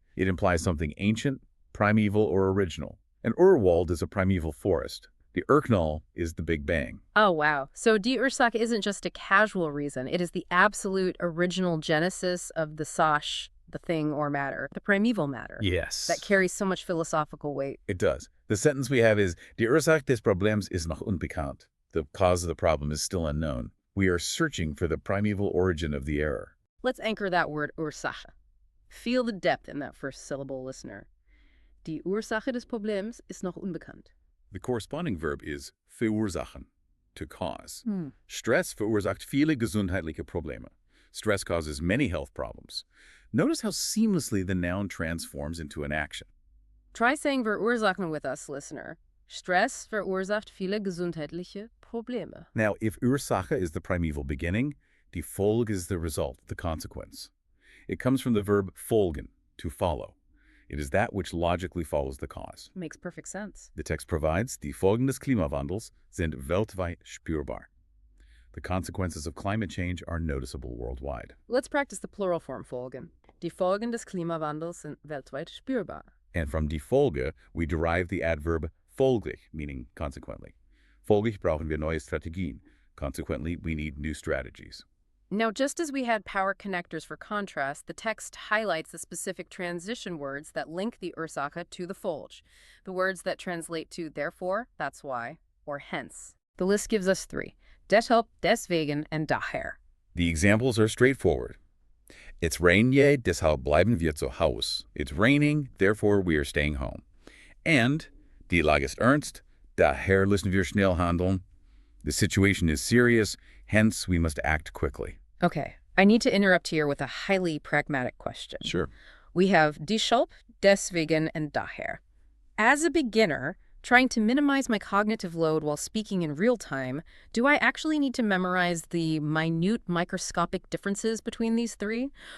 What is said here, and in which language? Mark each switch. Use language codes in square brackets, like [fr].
[en] It implies something ancient, primeval, or original. An Urwald is a primeval forest. The Urknall is the Big Bang. Oh, wow. So die Ursache isn't just a casual reason. It is the absolute original genesis of the Sache, the thing or matter, the primeval matter. Yes. That carries so much philosophical weight. It does. The sentence we have is, [de] Die Ursache des Problems ist noch unbekannt. [en] The cause of the problem is still unknown. We are searching for the primeval origin of the error. Let's anchor that word Ursache. Feel the depth in that first syllable, listener. [de] Die Ursache des Problems ist noch unbekannt. [en] The corresponding verb is verursachen, to cause. Hmm. [de] Stress verursacht viele gesundheitliche Probleme. [en] Stress causes many health problems. Notice how seamlessly the noun transforms into an action. Try saying verursachen with us, listener. [de] Stress verursacht viele gesundheitliche Probleme. [en] Now, if Ursache is the primeval beginning, die Folge is the result, the consequence. It comes from the verb folgen, to follow. It is that which logically follows the cause. Makes perfect sense. The text provides, [de] die Folgen des Klimawandels sind weltweit spürbar. [en] The consequences of climate change are noticeable worldwide. Let's practice the plural form Folgen. [de] Die Folgen des Klimawandels sind weltweit spürbar. [en] And from die Folge, we derive the adverb folglich, meaning consequently. [de] Folglich brauchen wir neue Strategien. [en] Consequently, we need new strategies. Now, just as we had power connectors for contrast, the text highlights the specific transition words that link the Ursache to the Folge, the words that translate to therefore, that's why, or hence. The list gives us 3: deshalb, deswegen, and daher. The examples are straightforward. It's [de] regnet, deshalb bleiben wir zu Haus. [en] It's raining, therefore we are staying home. And [de] die Lage ist ernst, daher müssen wir schnell handeln. [en] The situation is serious, hence we must act quickly. Okay, I need to interrupt here with a highly pragmatic question. Sure. We have deshalb, deswegen, and daher. As a beginner, trying to minimize my cognitive load while speaking in real time, do I actually need to memorize the minute microscopic differences between these 3?